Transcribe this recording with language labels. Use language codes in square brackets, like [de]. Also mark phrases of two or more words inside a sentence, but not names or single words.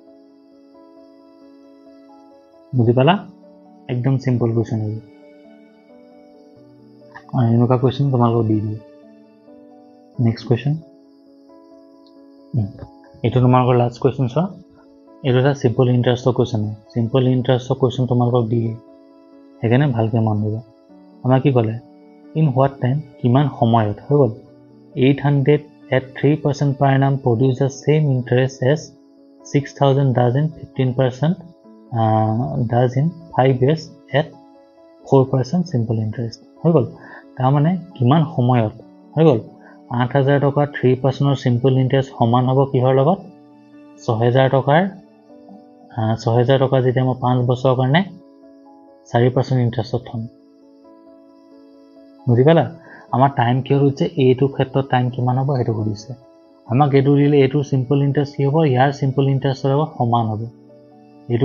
[as] বুজি পালা একদম [en] simple question [as] আছে এনেকুৱা কোৱেশ্চন তোমালোকক দি দিও [en] next question [as] এইটো তোমালোকৰ [en] last question [as] চোৱা এইটো এটা [en] simple interest question simple interest question [as] তোমালোকক দিয়ে সেইকাৰণে ভালকে মন দিবা আমাৰ কি ক'লে [en] in what time [as] কিমান সময়ত হৈ গ'ল [en] 800 at 3% per annum produce the same interest as 6000 does in 15% does in 5 years at 4% simple interest [as] হৈ গ'ল তাৰ মানে কিমান সময়ত হৈ গ'ল 8000 টকা 3% ৰ [en] simple interest [as] সমান হ'ব কিহৰ লগত 6000 টকাৰ 6000 টকা যেতিয়া মই 5 বছৰৰ কাৰণে 4% ইন্টাৰেষ্টত থম বুজি পালা আমাৰ টাইম কি হৈছে এইটো ক্ষেত্ৰত টাইম কিমান হ'ব হেতু সুধিছে আমাক এটো দিলে এটো [en] simple interest [as] কি হ'ব ইয়াৰ [en] simple interest [as] লগত সমান হ'ব এটো